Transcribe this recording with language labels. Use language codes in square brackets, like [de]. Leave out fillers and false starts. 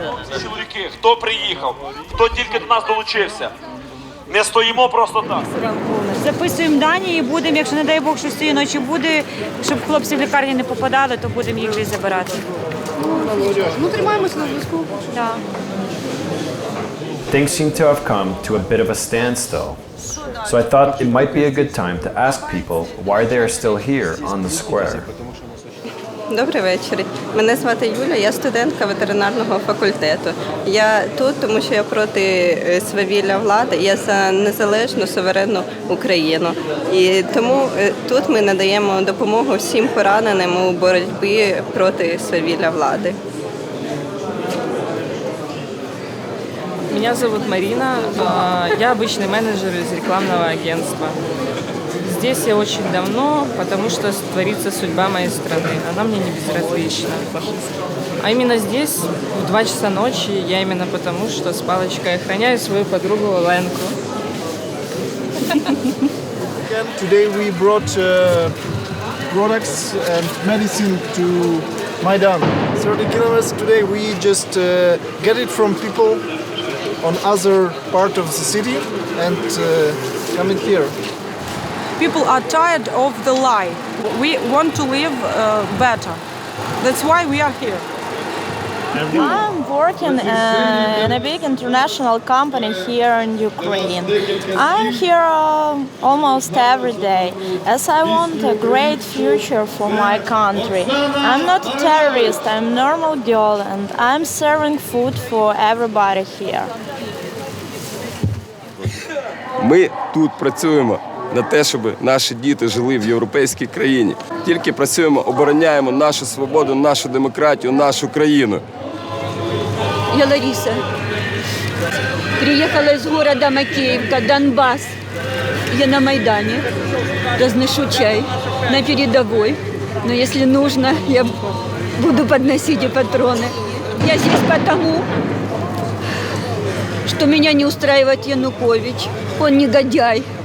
[uk] Чоловіки, хто приїхав, хто тільки до нас долучився. Не стоїмо просто так. Записуємо дані і будемо, якщо, не дай Бог, щось цієї ночі буде, щоб хлопці в лікарні не попадали, то будемо їх десь забирати. Ну, тримаємося на зв'язку. Так. [en] Things seem to have come to a bit of a standstill. So I thought it might be a good time to ask people why they are still here on the square. [uk] Добрий вечір. Мене звати Юля, я студентка ветеринарного факультету. Я тут, тому що я проти свавілля влади, я за незалежну, суверенну Україну. І тому тут ми надаємо допомогу всім пораненим у боротьбі проти свавілля влади. [ru] Меня зовут Марина, я обычный менеджер из рекламного агентства. Здесь я очень давно, потому что творится судьба моей страны. Она мне не безразлична. А именно здесь, в 2 часа ночи, я именно потому, что с палочкой охраняю свою подругу Оленку. [en] Today we brought products and medicine to Maidan. 30 kilometers today we just get it from people on other part of the city and come in here. People are tired of the lie. We want to live better. That's why we are here. I'm working in a big international company here in Ukraine. I'm here almost every day as I want a great future for my country. I'm not a terrorist, I'm a normal girl and I'm serving food for everybody here. [uk] Ми тут працюємо на те, щоб наші діти жили в європейській країні. Тільки працюємо, обороняємо нашу свободу, нашу демократію, нашу країну. Я Лариса. [ru] Приехала из города Макеевка, Донбасс. Я на Майдане. Разношу чай на передовой. Но если нужно, я буду подносить и патроны. Я здесь потому, что меня не устраивает Янукович. Он негодяй.